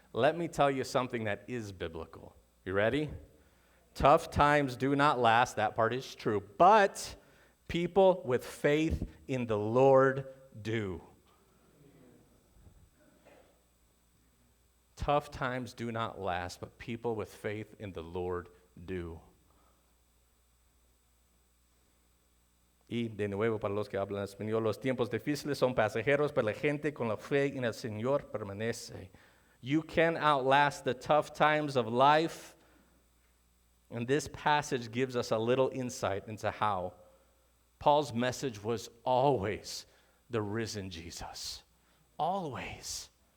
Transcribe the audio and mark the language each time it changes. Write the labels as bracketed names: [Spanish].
[English] Let me tell you something that is biblical. You ready? Tough times do not last. That part is true. But people with faith in the Lord do. Tough times do not last, but people with faith in the Lord do. [Spanish] Y de nuevo, para los que hablan español, los tiempos difíciles son pasajeros, pero la gente con la fe en el Señor permanece. [English] You can outlast the tough times of life, and this passage gives us a little insight into how. Paul's message was always the risen Jesus. Always.